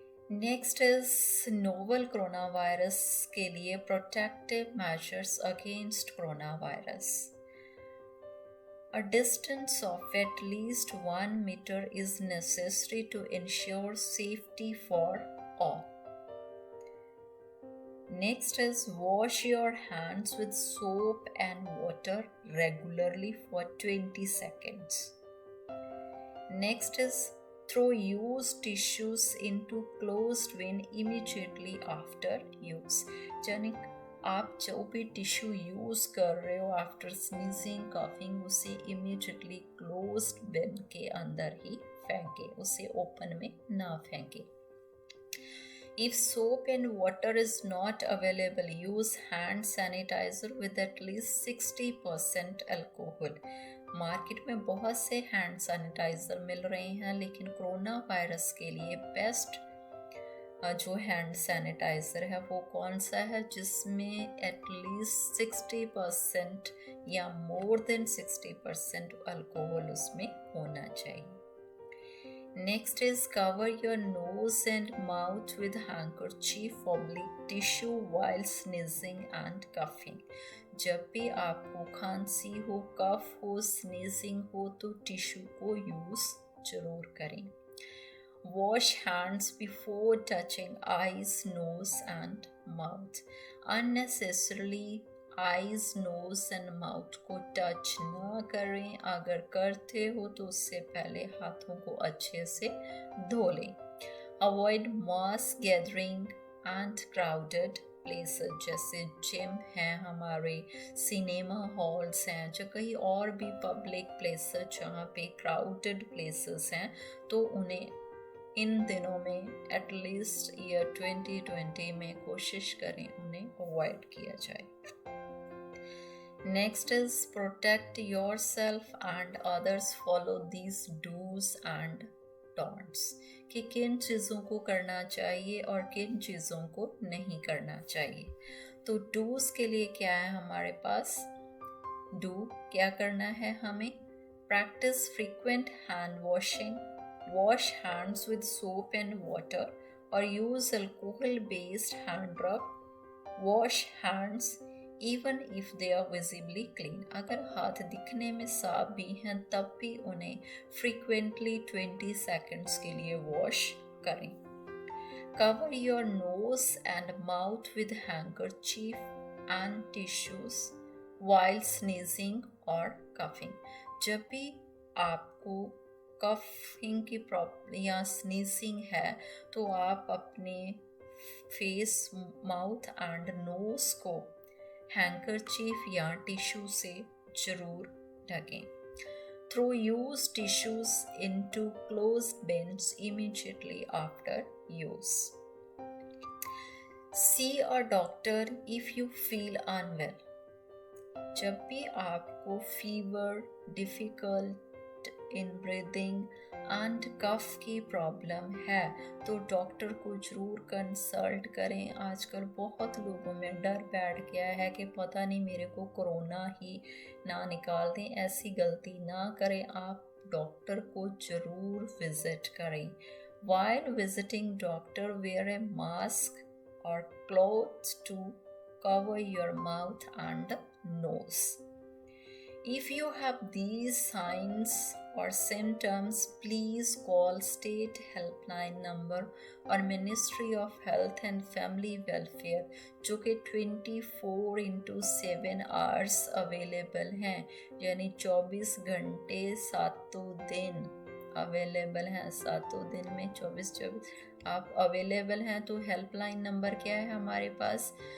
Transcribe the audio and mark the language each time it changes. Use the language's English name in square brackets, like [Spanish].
[English] Next is novel corona virus के लिए protective measures against corona virus. A distance of at least 1 meter is necessary to ensure safety for all. Next is wash your hands with soap and water regularly for 20 seconds. Next is throw used tissues into closed bin immediately after use. [Hindi] यानी आप जो भी tissue use कर रहे हो after sneezing, coughing, उसे immediately closed बिन के अंदर ही फेंके, उसे ओपन में ना फेंके। [English] If soap and water is not available, use hand sanitizer with at least 60% alcohol. [Hindi] Market में बहुत से हैंड सैनिटाइजर मिल रहे हैं, लेकिन कोरोना वायरस के लिए बेस्ट जो हैंड सैनिटाइज़र है वो कौन सा है? जिसमें एटलीस्ट 60% या मोर देन 60% अल्कोहल उसमें होना चाहिए। [English] Next is cover your nose and mouth with handkerchief oblique tissue while sneezing and coughing. [Hindi] जब भी आपको खांसी हो, कफ हो, स्नीजिंग हो तो टिश्यू को यूज़ जरूर करें। [English] Wash hands before touching eyes, nose and mouth. Unnecessarily eyes, nose and mouth [Hindi] को टच ना करें। अगर करते हो तो उससे पहले हाथों को अच्छे से धो लें। [English] Avoid mass gathering and crowded places, [Hindi] जैसे जिम हैं हमारे, सिनेमा हॉल्स हैं, जो कहीं और भी पब्लिक प्लेसेस जहाँ पे क्राउडेड प्लेसेस हैं तो उन्हें इन दिनों में एटलीस्ट ईयर 2020 में कोशिश करें उन्हें अवॉइड किया जाए। [English] Next is protect yourself and others. Follow these do's and don'ts [Hindi] कि किन चीज़ों को करना चाहिए और किन चीज़ों को नहीं करना चाहिए। तो do's के लिए क्या है हमारे पास? do क्या करना है हमें? [English] Practice frequent hand washing. Wash hands with soap and water or use alcohol based hand rub. Wash hands even if they are visibly clean. [Hindi] अगर हाथ दिखने में साफ भी हैं तब भी उन्हें frequently 20 seconds के लिए वॉश करें। [English] Cover your nose and mouth with handkerchief and tissues while sneezing or coughing. [Hindi] जब भी आपको कफिंग की प्रॉब्लम या स्नीजिंग है तो आप अपने फेस, माउथ एंड नोज को हैंकरचीफ या टिश्यू से जरूर ढकें। [English] Throw used tissues into closed bins immediately after use. See a doctor if you feel unwell. [Hindi] जब भी आपको fever, difficult in breathing and कफ की प्रॉब्लम है तो डॉक्टर को जरूर कंसल्ट करें। आजकल बहुत लोगों में डर बैठ गया है कि पता नहीं मेरे को कोरोना ही ना निकाल दें। ऐसी गलती ना करें, आप डॉक्टर को जरूर विजिट करें। [English] While visiting doctor, wear a mask or cloth to cover your mouth and nose. If you have these signs or symptoms, please call state helpline number or Ministry of Health and Family Welfare [Hindi] जो कि 24/7 hours available हैं, [English] यानी 24 घंटे 7 दिन अवेलेबल हैं। [Hindi] 7 दिन में 24 आप अवेलेबल हैं। तो हेल्पलाइन नंबर क्या है हमारे पास?